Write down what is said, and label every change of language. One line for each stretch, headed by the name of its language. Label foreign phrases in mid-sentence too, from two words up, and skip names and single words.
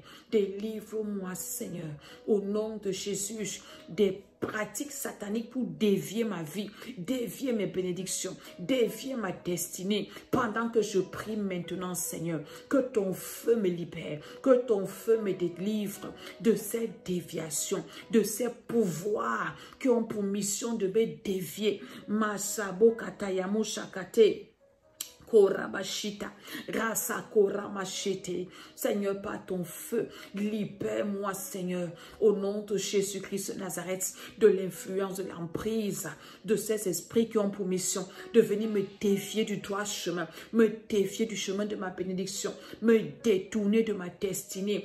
French: Délivre-moi, Seigneur, au nom de Jésus, des pratiques sataniques pour dévier ma vie, dévier mes bénédictions, dévier ma destinée. Pendant que je prie maintenant, Seigneur, que ton feu me libère, que ton feu me délivre de ces déviations, de ces pouvoirs qui ont pour mission de me dévier. Masabo katayamo shakate. Korabashita, Rasa Koramachete. Seigneur, par ton feu, libère-moi, Seigneur, au nom de Jésus-Christ de Nazareth, de l'influence, de l'emprise de ces esprits qui ont pour mission de venir me dévier du droit chemin, me dévier du chemin de ma bénédiction, me détourner de ma destinée.